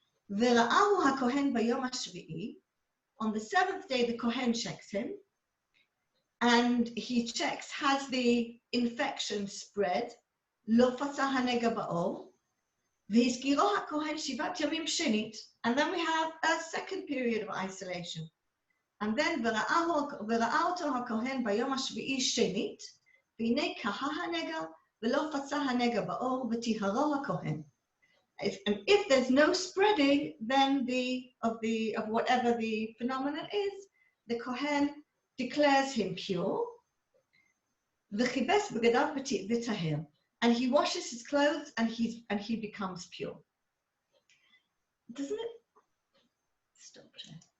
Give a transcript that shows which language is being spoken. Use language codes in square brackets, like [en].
[he] V'ra'ahu hakohen bayom hashvi'i. [en] On the 7th day, the Kohen checks him, and he checks, has the infection spread? [he] Lo fasah hanega ba'or. V'hiskiro hakohen shivat yamim shenit. [en] And then we have a second period of isolation. And then [he] וראה אותו הכהן ביום השביעי שנית, והנה קהה הנגע ולא פצע הנגע בעור וטיהרו הכהן. [en] And if there's no spreading, then of whatever the phenomenon is, the Kohen declares him pure. [he] וכיבס בגדיו וטהר. [en] And he washes his clothes and he becomes pure. Doesn't it? Stop there.